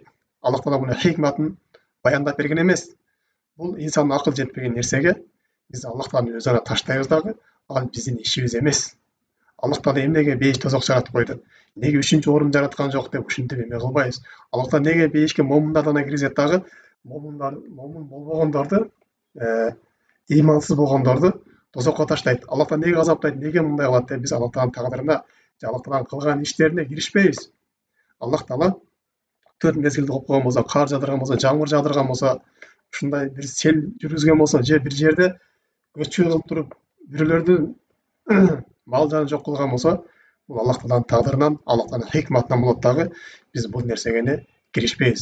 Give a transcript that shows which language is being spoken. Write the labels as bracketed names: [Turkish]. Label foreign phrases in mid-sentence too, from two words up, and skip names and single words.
[Kyrgyz] Аллах Таала муну хикматын баяндап берген эмес. Бул инсандын акылы жетпеген нерсеге биз Аллах Тааланы өзүнө таштайбыз дагы, ал биздин ишибиз эмес. Аллах Таала эмнеге бейиш тозок жаратып койду? Неге 3-чү орун жараткан жок деп ушинтип эме кылбайбыз. Аллах Таала неге бейишке момундарды гана киргизет дагы, момун болбогондорду, ыймансыз болгондорду тозокко таштайт. Аллах Таала неге азаптайт, неге мындай кылат деп биз Аллах Тааланын тагдырына, Аллах Тааланын кылган иштерине киришпейбиз. Аллах Таала 4 мезгилди коюп койгон болсо, кар жаудырган болсо, жамгыр жаудырган болсо, ушундай бир сел жүргүзгөн болсо, же бир жерде көчкү кылып туруп бирөөлөрдүн мал жанын жок кылган болсо, бул Аллах Тааланын тагдырынан, Аллах Тааланын хикматынан болот дагы, биз бул нерсеге киришпейбиз.